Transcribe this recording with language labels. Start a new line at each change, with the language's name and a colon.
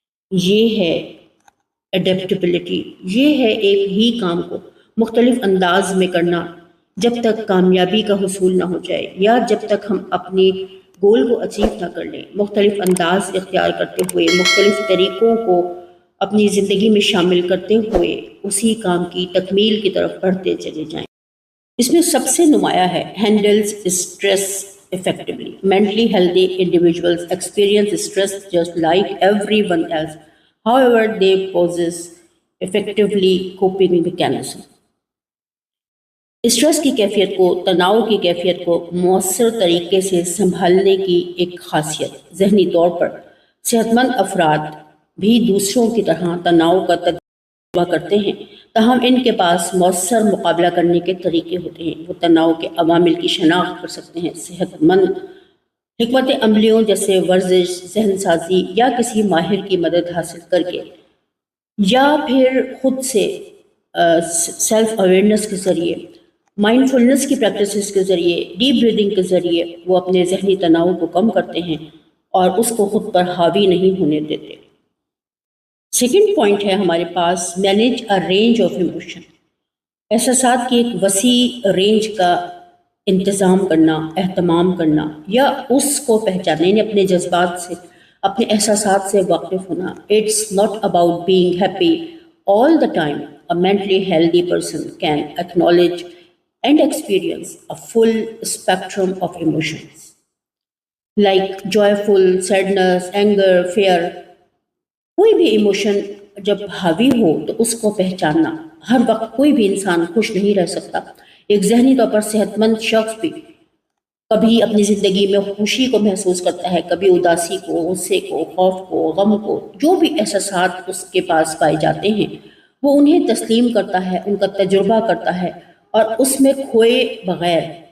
Urdu: یہ ہے ایڈیپٹیبلٹی، یہ ہے ایک ہی کام کو مختلف انداز میں کرنا جب تک کامیابی کا حصول نہ ہو جائے یا جب تک ہم اپنے گول کو اچیو نہ کر لیں۔ مختلف انداز اختیار کرتے ہوئے، مختلف طریقوں کو اپنی زندگی میں شامل کرتے ہوئے اسی کام کی تکمیل کی طرف بڑھتے چلے جائیں۔ اس میں سب سے نمایاں ہے
English: Handles stress effectively. Mentally healthy individuals experience stress just like everyone else. However, they possess effectively coping mechanism.
Urdu: Stress کی کیفیت کو، تناؤ کی کیفیت کو مؤثر طریقے سے سنبھالنے کی ایک خاصیت۔ ذہنی طور پر صحت مند افراد بھی دوسروں کی طرح تناؤ کا تجربہ کرتے ہیں، تاہم ان کے پاس مؤثر مقابلہ کرنے کے طریقے ہوتے ہیں۔ وہ تناؤ کے عوامل کی شناخت کر سکتے ہیں، صحت مند حکمت عملیوں جیسے ورزش، ذہن سازی یا کسی ماہر کی مدد حاصل کر کے، یا پھر خود سے سیلف اویئرنیس کے ذریعے، مائنڈ فلنس کی پریکٹسز کے ذریعے، ڈیپ بریدنگ کے ذریعے وہ اپنے ذہنی تناؤ کو کم کرتے ہیں اور اس کو خود پر حاوی نہیں ہونے دیتے۔ سیکنڈ پوائنٹ ہے ہمارے پاس
English: manage a range of emotion,
Urdu: احساسات کی ایک وسیع رینج کا انتظام کرنا، اہتمام کرنا یا اس کو پہچاننا، یعنی اپنے جذبات سے، اپنے احساسات سے واقف ہونا۔
English: It's not about being happy all the time. A mentally healthy person can acknowledge and experience a full spectrum of emotions like joyful, sadness, anger, fear.
Urdu: کوئی بھی ایموشن جب حاوی ہو تو اس کو پہچاننا، ہر وقت کوئی بھی انسان خوش نہیں رہ سکتا۔ ایک ذہنی طور پر صحت مند شخص بھی کبھی اپنی زندگی میں خوشی کو محسوس کرتا ہے، کبھی اداسی کو، غصے کو، خوف کو، غم کو، جو بھی احساسات اس کے پاس پائے جاتے ہیں وہ انہیں تسلیم کرتا ہے، ان کا تجربہ کرتا ہے اور اس میں کھوئے بغیر